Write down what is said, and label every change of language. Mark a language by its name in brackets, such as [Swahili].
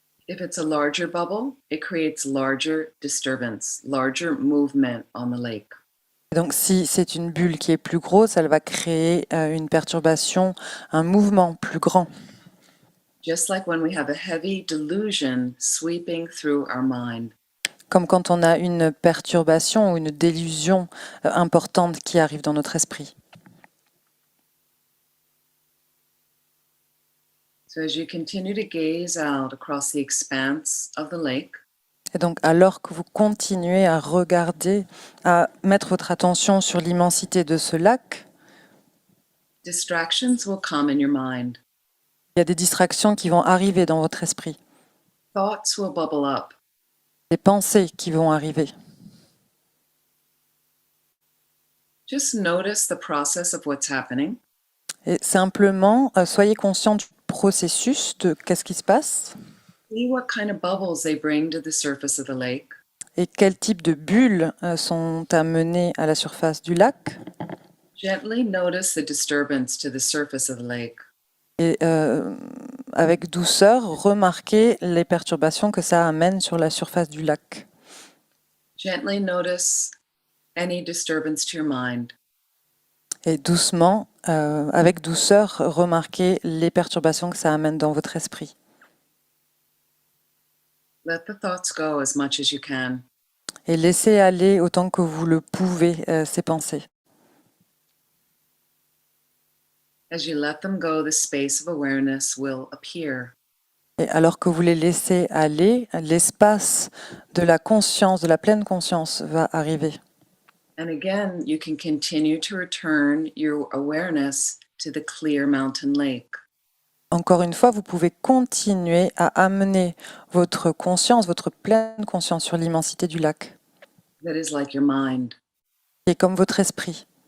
[English] If it's a larger bubble, it creates larger disturbance, larger movement on the lake. [French] Et donc si c'est une bulle qui est plus grosse, elle va créer une perturbation, un mouvement plus grand. [English] Just like when we have a heavy delusion sweeping through our mind. [French] Comme quand on a une perturbation ou une délusion importante qui arrive dans notre esprit. [English] So as you continue to gaze out across the expanse of the lake, [French] Et donc, alors que vous continuez à regarder, à mettre votre attention sur l'immensité de ce lac, [English] distractions will come in your mind. [French] il y a des distractions qui vont arriver dans votre esprit, [English] Thoughts will bubble up. [French] des pensées qui vont arriver. [English] Just notice the process of what's happening. [French] Et simplement, soyez conscient du processus, de qu'est-ce qui se passe [English] See what kind of bubbles they bring to the surface of the lake. [French] et quel type de bulles sont amenées à la surface du lac. [English] Gently notice the disturbance to the surface of the lake. [French] Et avec douceur, remarquez les perturbations que ça amène sur la surface du lac. [English] Gently notice any disturbance to your mind. [French] Et doucement, avec douceur, remarquez les perturbations que ça amène dans votre esprit. [English] Let the thoughts go as much as you can. [French] Et laissez aller autant que vous le pouvez ces pensées. [English] As you let them go, the space of awareness will appear. [French] Et alors que vous les laissez aller, l'espace de la conscience, de la pleine conscience va arriver. [English] And again, you can continue to return your awareness to the clear mountain lake. [French] Encore une fois, vous pouvez continuer à amener votre conscience, votre pleine conscience sur l'immensité du lac, [English] That is like your mind. [French] qui est comme votre esprit.